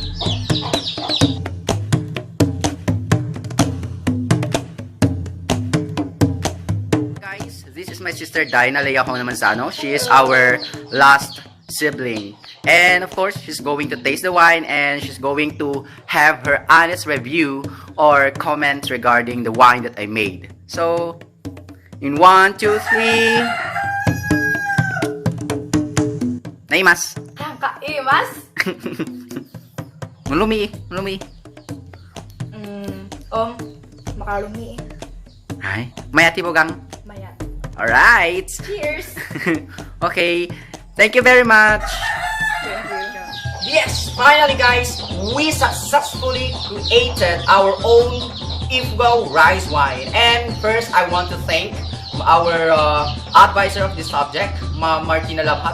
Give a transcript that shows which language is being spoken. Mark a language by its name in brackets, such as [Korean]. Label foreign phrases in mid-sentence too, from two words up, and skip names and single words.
[English] This is my sister Dinah Leah Manzano. She is our last sibling. And of course, she's going to taste the wine and she's going to have her honest review or comments regarding the wine that I made. So, in 1, 2, 3. [Iloko] Naimas. Kakaimas? Mulumi. Makalumi. Ay, mayati bogang. Mayat. [English] Alright. Cheers! Okay. Thank you very much. Thank you. Yes, finally guys, we successfully created our own Ifugao rice wine. And first, I want to thank our advisor of this subject, Ma'am Martina Labhat.